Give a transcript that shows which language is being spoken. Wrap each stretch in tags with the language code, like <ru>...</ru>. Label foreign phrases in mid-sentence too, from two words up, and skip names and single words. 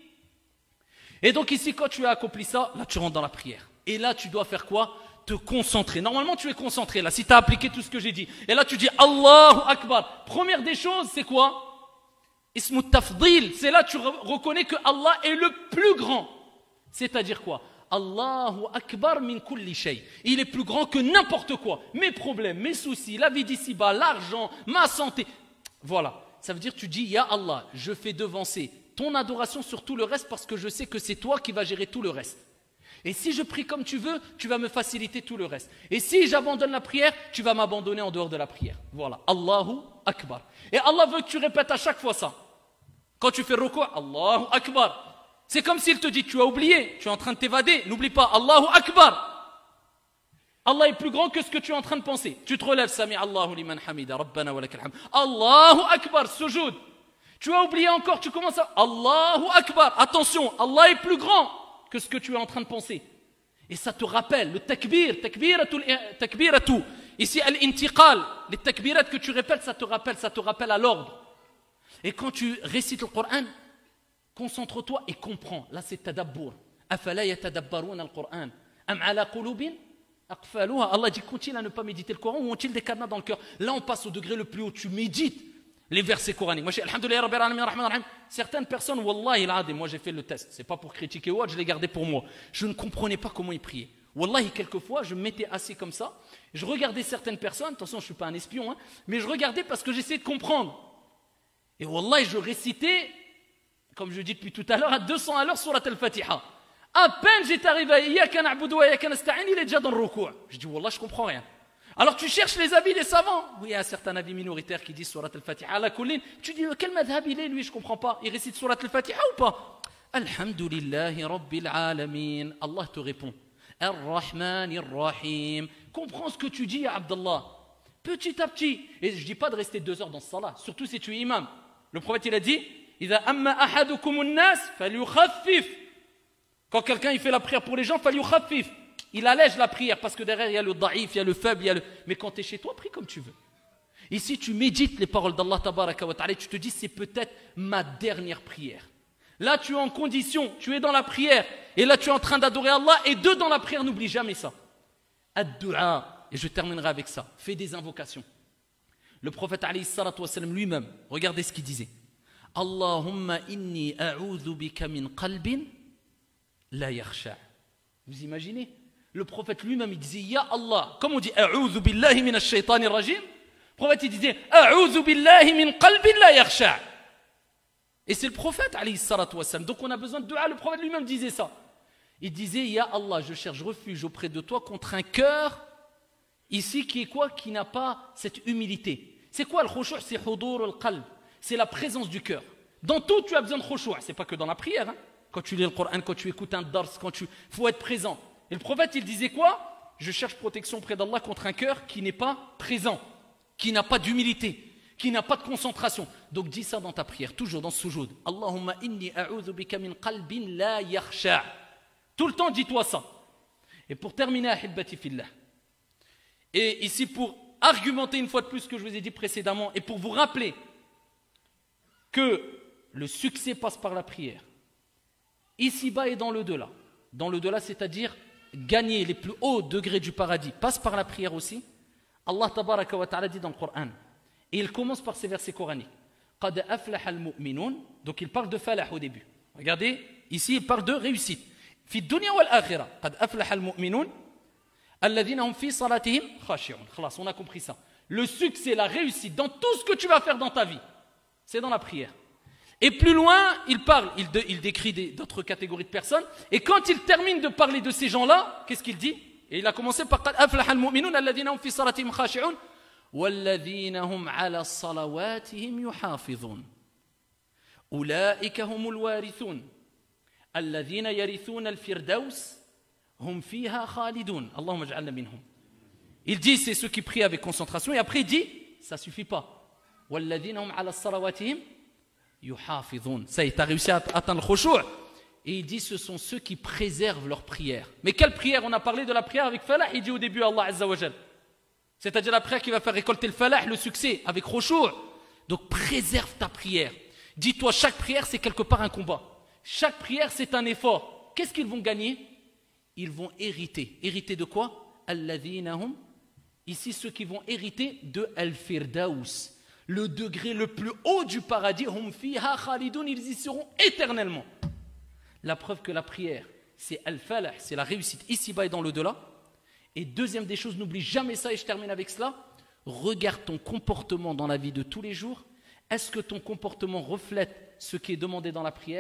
<fr>Et donc ici, quand tu as accompli ça, là tu rentres dans la prière. Et là tu dois faire quoi? Te concentrer. Normalement tu es concentré là, si tu as appliqué tout ce que j'ai dit. Et là tu dis</fr> <ar>الله أكبر.</ar> <fr>Première des choses, c'est quoi?</fr> <ar>اسم تفضيل.</ar> <fr>C'est là que tu reconnais que Allah est le plus grand. C'est-à-dire quoi?</fr> <ar>الله أكبر من كل شيء.</ar> <fr>Il est plus grand que n'importe quoi. Mes problèmes, mes soucis, la vie d'ici-bas, l'argent, ma santé. Voilà. Ça veut dire tu dis</fr> <ar>يا الله,</ar> <fr>je fais devancer ton adoration sur tout le reste parce que je sais que c'est toi qui vas gérer tout le reste. Et si je prie comme tu veux, tu vas me faciliter tout le reste. Et si j'abandonne la prière, tu vas m'abandonner en dehors de la prière. Voilà.</fr> <ar>الله أكبر.</ar> <fr>Et Allah veut que tu répètes à chaque fois ça. Quand tu fais ruku',</fr> <ar>الله أكبر.</ar> <fr>C'est comme s'il te dit, tu as oublié, tu es en train de t'évader, n'oublie pas,</fr> <ar>الله أكبر.</ar> <fr>Allah est plus grand que ce que tu es en train de penser. Tu te relèves,</fr> <ar>سمع الله لمن حمده، ربنا ولك الحمد. الله أكبر,</ar> <fr>sujoud. Tu as oublié encore, tu commences à</fr> <ar>الله أكبر.</ar> <fr>Attention, Allah est plus grand que ce que tu es en train de penser. Et ça te rappelle, le takbir, takbiratu. Ici, al-intiqal, les takbirat que tu répètes, ça te rappelle à l'ordre. Et quand tu récites le Coran, concentre-toi et comprends. Là, c'est tadabbur.</fr> <ar>أفلا يتدبرون القرآن. أم على قلوب أقفالها.</ar> <fr>Allah dit continue à ne pas méditer le Coran ou ont-ils des cadenas dans le cœur? Là, on passe au degré le plus haut. Tu médites les versets coraniques. Moi, je dis, alhamdoulilah,</fr> <ar>رب العالمين، رحمن رحيم.</ar> <fr>Certaines personnes,</fr> <ar>والله العظيم,</ar> <fr>moi j'ai fait le test. C'est pas pour critiquer ou autre, je l'ai gardé pour moi. Je ne comprenais pas comment ils priaient. Wallahi, quelquefois, je me mettais assis comme ça. Je regardais certaines personnes. Attention, je ne suis pas un espion, hein, mais je regardais parce que j'essayais de comprendre. Et wallahi, je récitais, comme je dis depuis tout à l'heure, à 200 à l'heure sur la Al-Fatiha. À peine j'étais arrivé à</fr> <ar>إياك نعبد وإياك نستعين,</ar> <fr>il est déjà dans le ruku'. Je dis, wallah, je comprends rien. Alors tu cherches les avis des savants. Oui, il y a certains avis minoritaires qui disent</fr> <ar>سورة الفاتحة</ar> <fr>à la colline. Tu dis, quel madhab il est, lui, je ne comprends pas. Il récite</fr> <ar>سورة الفاتحة</ar> <fr>ou pas?</fr> <ar>الحمد لله رب العالمين.</ar> <fr>Allah te répond.</fr> <ar>الرحمن الرحيم.</ar> <fr>Comprends ce que tu dis, Abdallah. Petit à petit. Et je ne dis pas de rester 2 heures dans ce salat, surtout si tu es imam. Le prophète, il a dit</fr> <ar>إذا أم أحدكم الناس فليخفف.</ar> <fr>Quand quelqu'un il fait la prière pour les gens, falyukhaffif. Il allège la prière parce que derrière il y a le daïf, il y a le faible, mais quand tu es chez toi, prie comme tu veux. Ici, tu médites les paroles d'</fr> <ar>الله تبارك وتعالى,</ar> <fr>tu te dis c'est peut-être ma dernière prière. Là, tu es en condition, tu es dans la prière, et là tu es en train d'adorer Allah, et dans la prière, n'oublie jamais ça. Ad-du'a, et je terminerai avec ça, fais des invocations. Le prophète</fr> <ar>عليه الصلاة والسلام</ar> <fr>lui-même, regardez ce qu'il disait.</fr> <ar>اللهم إني أعوذ بك من قلب لا يخشع.</ar> <fr>Vous imaginez? Le prophète lui-même, il disait,</fr> <ar>يا الله,</ar> <fr>comme on dit,</fr> <ar>أعوذ بالله من الشيطان الرجيم.</ar> <fr>Le prophète, il disait,</fr> <ar>أعوذ بالله من قلب لا يخشع.</ar> <fr>Et c'est le prophète,</fr> <ar>عليه الصلاة والسلام.</ar> <fr>Donc on a besoin de dua. Le prophète lui-même disait ça. Il disait, Ya Allah, je cherche refuge auprès de toi contre un cœur, ici, qui est quoi? Qui n'a pas cette humilité. C'est quoi le khushu'? C'est</fr> <ar>حضور القلب.</ar> <fr>C'est la présence du cœur. Dans tout, tu as besoin de khushu'. C'est pas que dans la prière, hein. Quand tu lis le Coran, quand tu écoutes un dars, faut être présent. Et le prophète, il disait quoi? Je cherche protection auprès d'Allah contre un cœur qui n'est pas présent, qui n'a pas d'humilité, qui n'a pas de concentration. Donc dis ça dans ta prière, toujours dans ce sujoud.</fr> <ar>اللهم إني أعوذ بك من قلب لا يخشع.</ar> <fr>Tout le temps, dis-toi ça. Et pour terminer,</fr> <ar>أحبتي في الله.</ar> <fr>Et ici, pour argumenter une fois de plus ce que je vous ai dit précédemment, et pour vous rappeler que le succès passe par la prière. Ici-bas et dans l'au-delà. Dans l'au-delà, c'est-à-dire gagner les plus hauts degrés du paradis, passe par la prière aussi.</fr> <ar>الله تبارك وتعالى</ar> <fr>dit dans le Coran, et il commence par ces versets coraniques.</fr> <ar>قد أفلح المؤمنون,</ar> <fr>donc il parle de falah au début. Regardez, ici il parle de réussite.</fr> <ar>في الدنيا والآخرة، قد أفلح المؤمنون، الذين هم في صلاتهم خاشعون.</ar> <fr>Khalas, on a compris ça. Le succès, la réussite dans tout ce que tu vas faire dans ta vie, c'est dans la prière. Et plus loin, il décrit d'autres catégories de personnes. Et quand il termine de parler de ces gens-là, qu'est-ce qu'il dit? Et il a commencé par</fr> <ar>قَدْ أَفْلَحَ الْمُؤْمِنُونَ الَّذِينَ هُمْ فِي صَلَاتِهِمْ خَاشِعُونَ وَالَّذِينَ هُمْ عَلَى صَلَوَاتِهِمْ يُحَافِظُونَ أُولَئِكَ هُمُ الْوَارِثُونَ الَّذِينَ يَرِثُونَ الْفِرْدَوْسَ هُمْ فِيهَا خَالِدُونَ اللهم اجعلنا منهم.</ar> <fr>Il dit c'est ceux qui prient avec concentration et après il dit ça suffit pas.</fr> <ar>وَالَّذِينَ هُمْ عَلَى صَلَوَاتِهِمْ يُحَافِظُونَ.</ar> <fr>Ça y est, tu as réussi à atteindre le khushu'. Et il dit ce sont ceux qui préservent leurs prières. Mais quelle prière? On a parlé de la prière avec falah, il dit au début</fr> <ar>الله عز وجل.</ar> <fr>C'est-à-dire la prière qui va faire récolter le falah, le succès, avec khushu'. Donc préserve ta prière. Dis-toi, chaque prière c'est quelque part un combat. Chaque prière c'est un effort. Qu'est-ce qu'ils vont gagner? Ils vont hériter. Hériter de quoi?</fr> <ar>الذين هم.</ar> <fr>Ici ceux qui vont hériter de Al-Firdaus. Le degré le plus haut du paradis.</fr> <ar>هم فيها خالدون,</ar> <fr>ils y seront éternellement. La preuve que la prière, c'est al-falah, c'est la réussite ici-bas et dans l'au-delà. Et deuxième des choses, n'oublie jamais ça et je termine avec cela. Regarde ton comportement dans la vie de tous les jours. Est-ce que ton comportement reflète ce qui est demandé dans la prière?</fr>